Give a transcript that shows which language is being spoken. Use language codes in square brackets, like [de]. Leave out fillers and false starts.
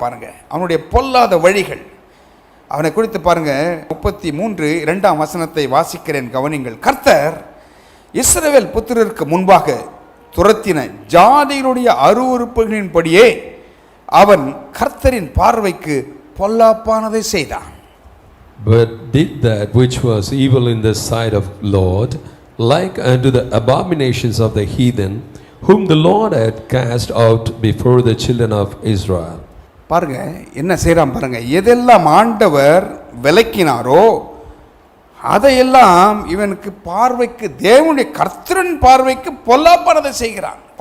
[ta] பாருங்கள் அவனுடைய பொல்லாத வழிகள். அவனை குறித்து பாருங்கள். 33:2 வாசிக்கிறேன், கவனிங்கள். கர்த்தர் இஸ்ரவேல் புத்திரருக்கு முன்பாக துரத்தின ஜாதிகளுடைய அருவருப்புகளின்படியே அவன் கர்த்தரின் பார்வைக்கு பொல்லாப்பானதை செய்தான். [en] But did that which was evil in the sight of Lord, like unto the abominations of the heathen, whom the Lord had cast out before the children of Israel. [ta] பாருங்க என்ன செய்றான் பாருங்க. எதெல்லாம் ஆண்டவர் விலக்கினாரோ அதையெல்லாம் இவனுக்கு பார்வைக்கு, தேவனுடைய கர்த்தரின் பார்வைக்கு பொல்லாப்பானதை செய்கிறான்.